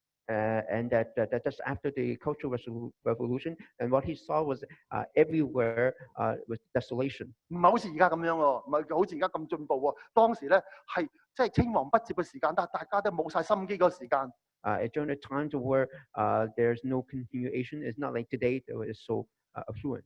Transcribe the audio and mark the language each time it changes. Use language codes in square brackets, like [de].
[en] And that just after the Cultural Revolution, and what he saw was everywhere was desolation. [yue] 唔係好似而家咁樣喎，唔係好似而家咁進步喎。當時咧係即係青黃不接嘅時間，但係大家都冇晒心機嗰個時間。 [en] During the times where there's no continuation, it's not like today that is so affluent.